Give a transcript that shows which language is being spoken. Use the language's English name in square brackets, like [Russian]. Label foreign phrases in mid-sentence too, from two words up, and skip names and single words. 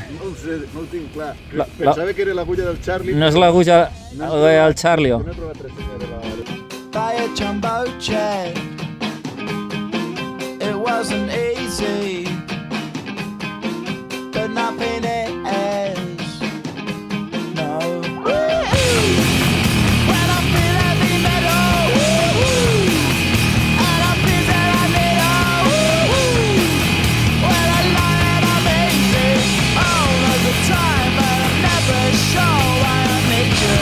[Catalan] No ho sé, no ho tinc clar. La- Pensava que era l'agulla del Charlie. No és l'agulla del Charlie? No he trobat res de la... [English] Buy a jumbo jet. It wasn't easy, but nothing is. No. When I feel heavy metal, and I feel that I need when I lie and I'm easy all of the time, but I'm never sure why I need you.